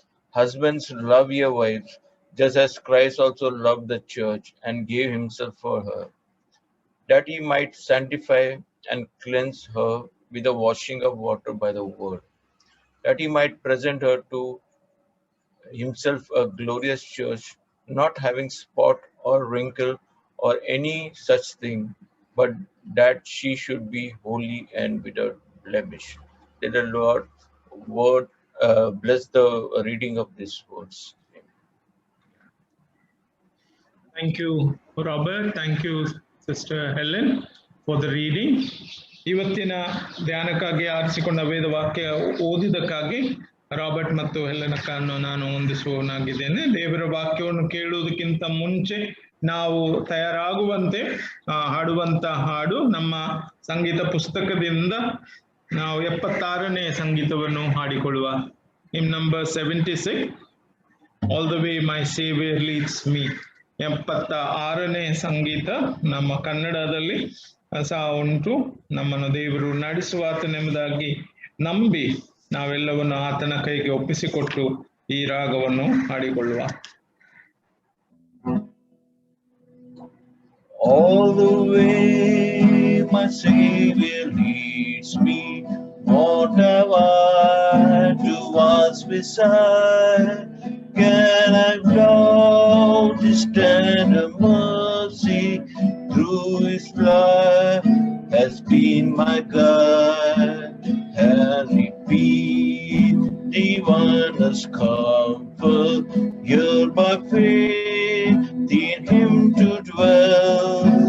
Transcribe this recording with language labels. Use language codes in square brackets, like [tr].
[en] Husbands, love your wives, just as Christ also loved the church and gave himself for her, that he might sanctify and cleanse her with the washing of water by the word, that he might present her to himself a glorious church, not having spot or wrinkle or any such thing, but that she should be holy and without blemish. Let the Lord word bless the reading of these words. Thank you, Robert. Thank you, Sister Helen, for the reading. [kn] ಇವತ್ತಿನ ಧ್ಯಾನಕ್ಕಾಗಿ ಆರಿಸಿಕೊಂಡ ವೇದ ವಾಕ್ಯ ಓದಿದಕ್ಕಾಗಿ Robert ಮತ್ತು ಹೆಲೆನಕ್ಕನ್ನು ನಾನು ವಂದಿಸುವವನಾಗಿದ್ದೇನೆ. ದೇವರ ವಾಕ್ಯವನ್ನು ಕೇಳುವುದಕ್ಕಿಂತ ಮುಂಚೆ ನಾವು ತಯಾರಾಗುವಂತೆ ಹಾಡುವಂತ ಹಾಡು ನಮ್ಮ ಸಂಗೀತ ಪುಸ್ತಕದಿಂದ ನಾವು 76ನೇ ಸಂಗೀತವನ್ನು ಹಾಡಿಕೊಳ್ಳುವ. [en] In number 76, all the way my saviour leads me. [kn] 76ನೇ ಸಂಗೀತ ನಮ್ಮ ಕನ್ನಡದಲ್ಲಿ ಸಹ ಉಂಟು. ನಮ್ಮನ್ನು ದೇವರು ನಡೆಸುವಾತನೆಂಬುದಾಗಿ ನಂಬಿ ನಾವೆಲ್ಲವನ್ನು ಆತನ ಕೈಗೆ ಒಪ್ಪಿಸಿಕೊಟ್ಟು ಈ ರಾಗವನ್ನು ಹಾಡಿಕೊಳ್ಳುವ. [en] All the way my Savior leads me, what have I to ask beside? Can I doubt His tender mercy through His life has been my guide, and repeat divinest comfort, here by faith in Him to dwell.